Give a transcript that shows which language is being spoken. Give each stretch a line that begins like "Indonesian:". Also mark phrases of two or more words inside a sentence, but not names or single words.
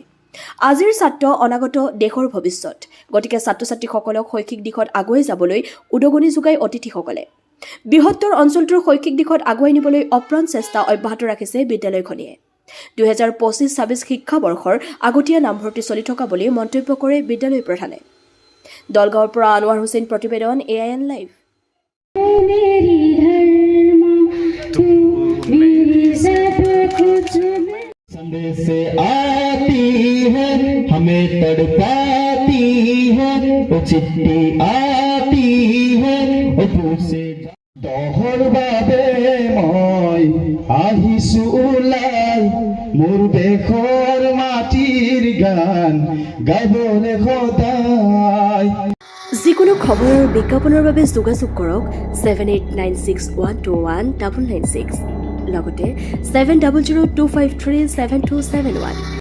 Assamese: আজিৰ ছাত্ৰ অনাগত দেশৰ ভৱিষ্যত, গতিকে ছাত্ৰ-ছাত্ৰীসকলক শৈক্ষিক দিশত আগুৱাই যাবলৈ উদগনি যোগাই অতিথিসকলে। বৃহত্তৰ অঞ্চলটোৰ শৈক্ষিক দিশত আগুৱাই নিবলৈ অপ্ৰাণ চেষ্টা অব্যাহত ৰাখিছে বিদ্যালয়খনিয়ে। 2025-26 শিক্ষাবৰ্ষৰ আগতীয়া নামভৰ্তি চলি থকা বুলি মন্তব্য কৰে বিদ্যালয় প্ৰধানে। দলগাঁৱৰ পৰা আনোৱাৰ হুছেইন প্ৰতিবেদন, AIN লাইভ।
Hindi: संडे से आती है हमें तड़पाती है वो चिट्ठी आती है वो पूछे
Assamese: দহৰ বাবে মই আহিছো ওলাই মোৰ দেশৰ মাটিৰ গান গাবলৈ সদায়। যিকোনো খবৰৰ বিজ্ঞাপনৰ বাবে যোগাযোগ কৰক 7896121996 লগতে 7002537271।